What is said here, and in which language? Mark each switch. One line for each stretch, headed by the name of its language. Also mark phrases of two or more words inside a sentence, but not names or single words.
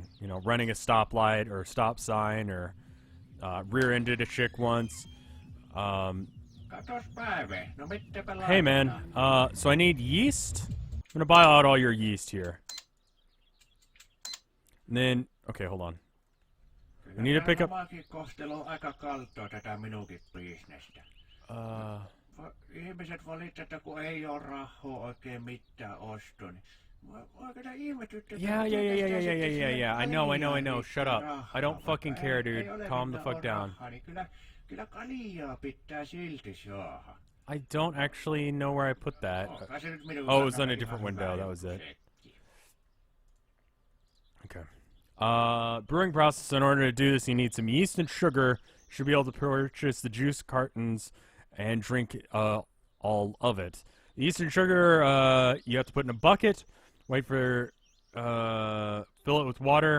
English: You know, running a stoplight or a stop sign, or rear-ended a chick once. Hey man, so I need yeast. I'm gonna buy out all your yeast here. And then, okay, hold on. We need to pick up...
Finnish: Ihmiset valittaa, että kun ei ole rahaa oikein mitään ostoon.
English: Yeah. I know. Shut up. I don't fucking care, dude. Calm the fuck down.
Finnish: Kyllä kaljaa pitää silti saada.
English: I don't actually know where I put that.
Finnish: Onhan se nyt minun
English: Oh, it was on
Finnish: kannalta
English: a different
Finnish: ihan
English: window.
Finnish: hyvä
English: That was it.
Finnish: setti.
English: Okay. Brewing process. In order to do this, you need some yeast and sugar. You should be able to purchase the juice cartons and drink all of it. The yeast and sugar, you have to put in a bucket. Wait for fill it with water.